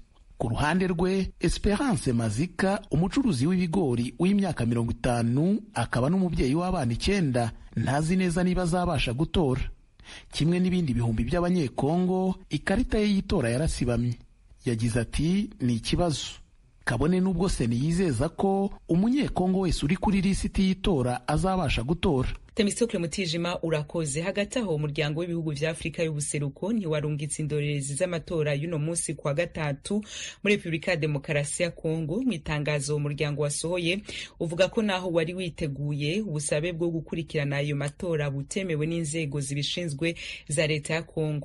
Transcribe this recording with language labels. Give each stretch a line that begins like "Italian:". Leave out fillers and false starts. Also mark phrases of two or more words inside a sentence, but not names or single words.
Kinyarwanda: Ku ruhande rwe, Esperance Mazika, umucuruzi w'ibigori w'imyaka 50, akaba n'umubyeyi w'abana 9, ntazi neza niba azabasha gutora. Kimwe n'ibindi bihumbi by'abanyekongo, ikarita ye y'itora yarasibamye. Yagize ati ni ikibazo. Kabone n'ubwo Seni yizeza ko umunyekongo wese uri kuri lisiti y'itora azabasha gutora.
Rundi: Temistokle Mutijima urakoze. Hagati aho umuryango w'ibihugu vya Afrika y'ubuseruko ntiwarungitse indorerezi z'amatora y'uno munsi kwa gatatu muri Republika ya Demokarasi ya Kongo. Mu itangazo umuryango wasohoye uvuga ko naho wari witeguye ubusabe bwo gukurikirana ayo matora butemewe n'inzego zibishinzwe za leta ya Kongo.